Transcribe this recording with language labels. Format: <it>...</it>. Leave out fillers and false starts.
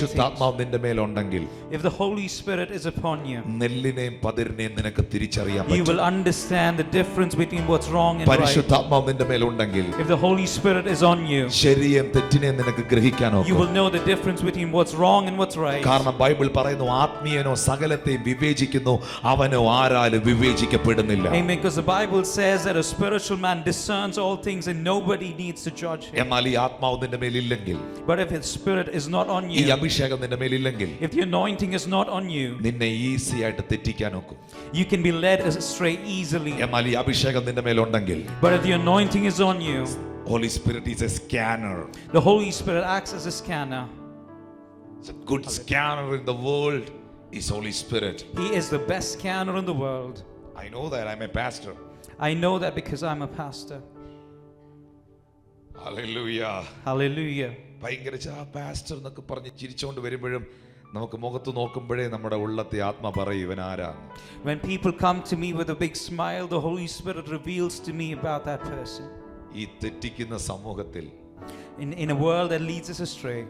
<ml>പരിശുദ്ധാത്മാവ് നിന്റെ മേലുണ്ടെങ്കിൽ,</ml> <en>if the Holy Spirit is upon you,</en> <ml>നെല്ലിനെയും പതിരിനെയും നിനക്ക് തിരിച്ചറിയാൻ പറ്റും.</ml> <en>you will understand the difference between what's wrong and right.</en> <ml>പരിശുദ്ധാത്മാവ് നിന്റെ മേലുണ്ടെങ്കിൽ,</ml> <en>if the Holy Spirit is on you,</en> <ml>ശരിയെയും തെറ്റിനെയും നിനക്ക് ഗ്രഹിക്കാൻ ഒക്കും.</ml> <en>you will know the difference between what's wrong and what's right.</en> <ml>കാരണം Bible പറയുന്നു, ആത്മീയനോ സകലത്തെയും വിവേചിക്കുന്നു, അവനോ ആരാലും വിവേചിക്കപ്പെടുന്നില്ല.</ml> <en>Amen. Because the Bible says that a spiritual man discerns all things and nobody needs to judge him.</en> <ml>എന്നാൽ ഈ ആത്മാവ് നിന്റെ മേലില്ലെങ്കിൽ,</ml> <en>But if his spirit is not on</en> <ml>ഈ</ml> <en>you,</en> <ml>അഭിഷേകം നിന്റെ മേലില്ലെങ്കിൽ,</ml> <en>if the anointing is not on you,</en> <ml>നിന്നെ easy ആയിട്ട് തെറ്റിക്കാൻ ഒക്കും.</ml> <en>you can be led astray easily.</en> <ml>എന്നാൽ ഈ അഭിഷേകം നിന്റെ മേലുണ്ടെങ്കിൽ,</ml> <en>But if the anointing is on you, Holy Spirit is a scanner. the Holy Spirit acts as a scanner. It's a good scanner in the world is Holy Spirit. He is the best scanner in the world. I know that. I'm a pastor. I know that because I'm a pastor. Hallelujah. Hallelujah.</en> <ml>ഭയങ്കര pastor എന്നൊക്കെ പറഞ്ഞ് ചിരിച്ചുകൊണ്ട് വരുമ്പോഴും നമുക്ക് മുഖത്ത് നോക്കുമ്പോഴേ നമ്മുടെ ഉള്ളത്തെ ആത്മ പറയും ഇവൻ ആരാണ്.</ml> <en>When people come to me with a big smile, the Holy Spirit reveals to me about that person.</en> <ml>ഈ തെറ്റിക്കുന്ന സമൂഹത്തിൽ,</ml> <en>in a world that leads us astray,</en>